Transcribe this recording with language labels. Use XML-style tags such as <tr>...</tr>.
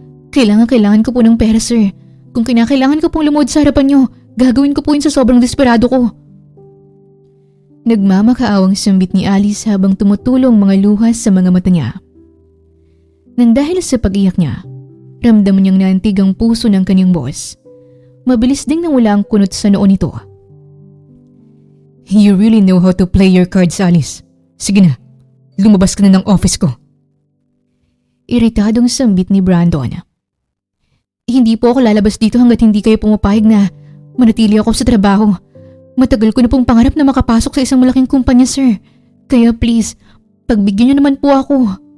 <tl>Kailangan ko po ng pera, sir. Kung kinakailangan ko pong lumuhod sa harapan niyo, gagawin ko po yun sa sobrang desperado ko. Nagmamakaawang sambit ni Alice habang tumutulong mga luha sa mga mata niya. Nang dahil sa pag-iyak niya, ramdam niyang naantig ang puso ng kanyang boss. Mabilis ding nawala ang kunot sa noo nito.</tl> <en>You really know how to play your cards, Alice.</en> <tl>Sige na, Lumabas ka na ng office ko. Iritadong sambit ni Brandon. Hindi po ako lalabas dito hanggat hindi kayo pumapayag na manatili ako sa trabaho. Matagal ko na pong pangarap na makapasok sa isang malaking kumpanya, sir. Kaya please, pagbigyan niyo naman po ako.</tl>